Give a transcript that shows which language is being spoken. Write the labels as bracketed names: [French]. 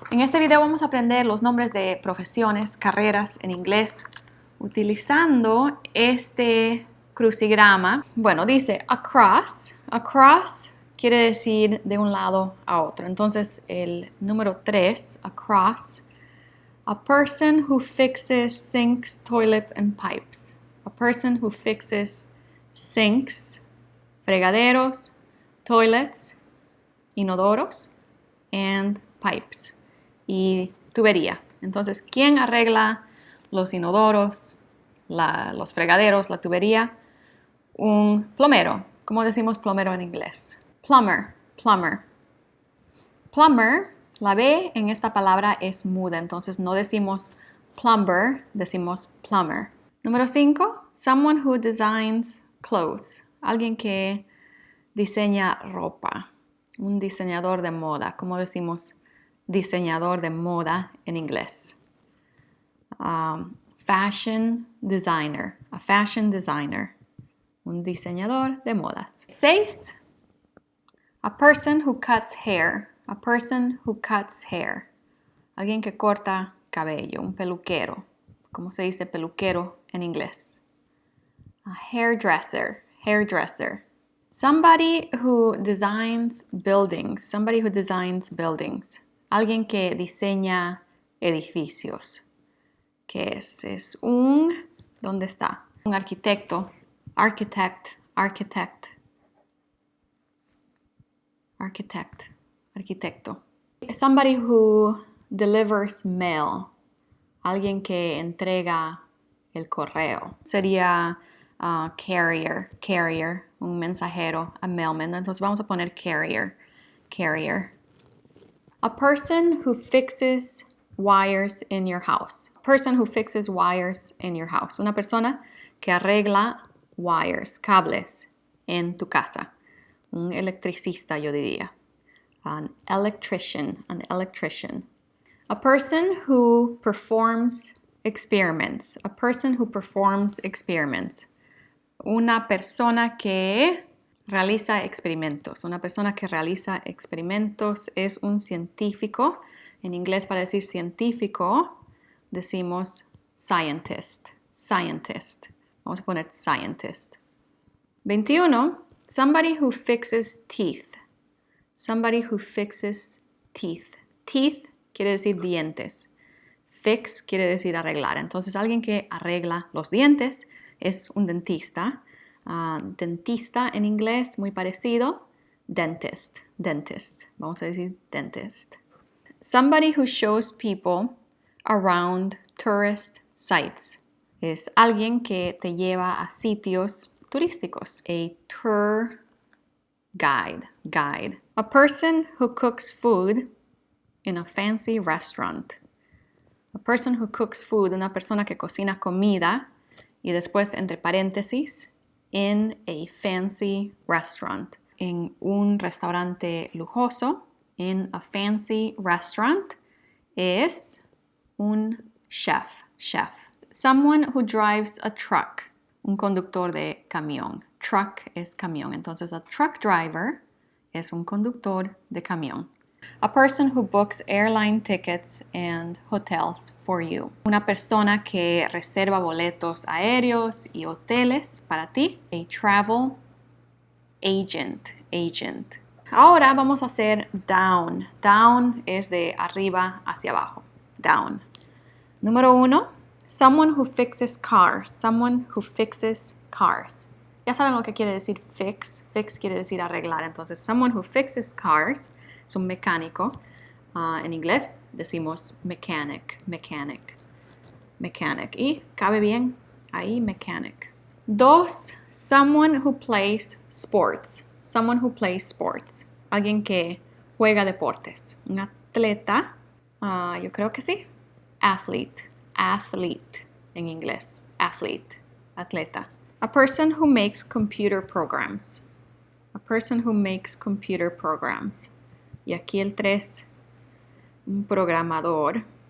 [Spanish] En este video vamos a aprender los nombres de profesiones, carreras en inglés, utilizando este crucigrama. Bueno, dice across. Across quiere decir de un lado a otro. Entonces, el número 3, across. [English] A person who fixes sinks, toilets, and pipes. A person who fixes sinks, [Spanish] fregaderos, [English] toilets, [Spanish] inodoros, [English] and pipes, [Spanish] y tubería. Entonces, ¿quién arregla los inodoros, los fregaderos, la tubería? Un plomero. ¿Cómo decimos plomero en inglés? Plumber, plumber. Plumber, la B en esta palabra es muda, entonces no decimos plumber, decimos plumber. Número 5, [English] someone who designs clothes. [Spanish] Alguien que diseña ropa. Un diseñador de moda. ¿Cómo decimos diseñador de moda en inglés? [English] Fashion designer. A fashion designer. [Spanish] Un diseñador de modas. [English] 6. A person who cuts hair. A person who cuts hair. [Spanish] Alguien que corta cabello. Un peluquero. ¿Cómo se dice peluquero en inglés? [English] A hairdresser. Hairdresser. Somebody who designs buildings. Somebody who designs buildings. [Spanish] Alguien que diseña edificios. ¿Qué es? Es un... ¿Dónde está? Un arquitecto. Architect. Architect. [English] Architect. Arquitecto. Somebody who delivers mail. [Spanish] Alguien que entrega el correo. Sería [English] carrier. Carrier. [Spanish] Un mensajero. [English] A mailman. [Spanish] Entonces vamos a poner carrier. Carrier. [English] A person who fixes wires in your house. A person who fixes wires in your house. [Spanish] Una persona que arregla wires, cables en tu casa. Un electricista, yo diría. [English] An electrician. An electrician. A person who performs experiments. A person who performs experiments. [Spanish] Una persona que realiza experimentos. Una persona que realiza experimentos es un científico. En inglés, para decir científico, decimos scientist. Scientist. Vamos a poner scientist. 21. [English] Somebody who fixes teeth. Somebody who fixes teeth. [Spanish] Teeth quiere decir dientes. Fix quiere decir arreglar. Entonces, alguien que arregla los dientes es un dentista. Dentista en inglés, muy parecido. Dentist. Dentist. Vamos a decir dentist. [English] Somebody who shows people around tourist sites. [Spanish] Es alguien que te lleva a sitios turísticos. [English] A tour guide. Guide. A person who cooks food in a fancy restaurant. A person who cooks food, [Spanish] una persona que cocina comida, y después entre paréntesis, [English] in a fancy restaurant. [Spanish] En un restaurante lujoso, [English] in a fancy restaurant, [Spanish] es un chef. Chef. [English] Someone who drives a truck. [Spanish] Un conductor de camión. Truck es camión. Entonces, a truck driver es un conductor de camión. [English] A person who books airline tickets and hotels for you. [Spanish] Una persona que reserva boletos aéreos y hoteles para ti. [English] A travel agent. Agent. [Spanish] Ahora vamos a hacer down. Down es de arriba hacia abajo. [English] Down. [Spanish] Número 1. [English] Someone who fixes cars. Someone who fixes cars. [Spanish] Ya saben lo que quiere decir fix. Fix quiere decir arreglar. Entonces, [English] someone who fixes cars [Spanish] es un mecánico. En inglés decimos mechanic. Mechanic. Mechanic. Y cabe bien ahí mechanic. 2. [English] Someone who plays sports. Someone who plays sports. [Spanish] Alguien que juega deportes. Un atleta. Yo creo que sí. Athlete. Athlete en inglés. Athlete. Atleta. [English] A person who makes computer programs. A person who makes computer programs. [Spanish] Y aquí el 3, un programador.